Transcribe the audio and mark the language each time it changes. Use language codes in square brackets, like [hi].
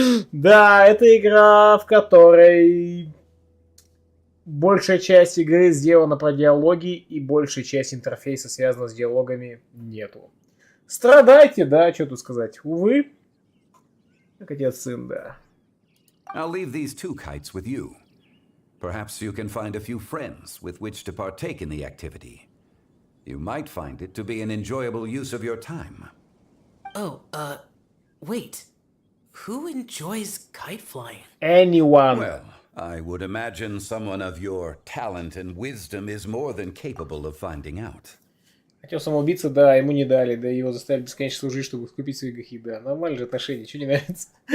[ru] Да, это игра, в которой большая часть игры сделана про диалоги, и большая часть интерфейса связана с диалогами нету. Страдайте, да, что тут сказать. Увы, как отец-сын, да. [en] I'll leave these two kites with you. Perhaps you can find a few friends with which to partake in the activity. You might find it to be an enjoyable use of your time. Oh, wait. Who enjoys kite flying? Anyone. Well, I would imagine someone of your talent and wisdom is more than capable of finding out. [ru] Хотел самоубийца, да, ему не дали, да, его заставили бесконечно служить, чтобы искупить свои грехи, да. Нормальные же отношения, что не нравится?